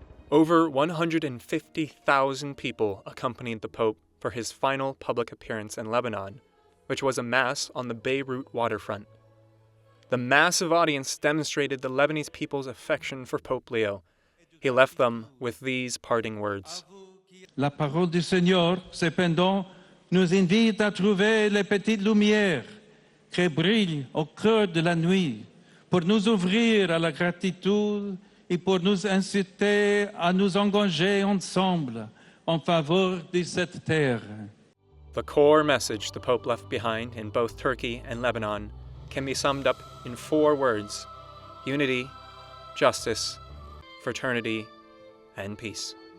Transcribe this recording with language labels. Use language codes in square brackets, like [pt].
[en] Over 150,000 people accompanied the Pope for his final public appearance in Lebanon, which was a mass on the Beirut waterfront. The massive audience demonstrated the Lebanese people's affection for Pope Leo. He left them with these parting words. [fr] La parole du Seigneur, cependant, nous invite à trouver les petites lumières qui brillent au cœur de la nuit pour nous ouvrir à la gratitude et pour nous inciter à nous engager ensemble en faveur de cette terre. [en] The core message the Pope left behind in both Turkey and Lebanon can be summed up in 4 words: unity, justice, fraternity, and peace.